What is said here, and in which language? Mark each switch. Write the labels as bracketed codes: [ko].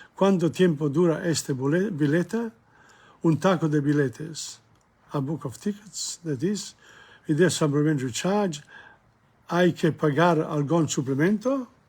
[es] ¿Cuánto tiempo dura este billete? Un taco de billetes. [en] A book of tickets, that is. Is there supplementary charge? [es] ¿Hay que pagar algún suplemento?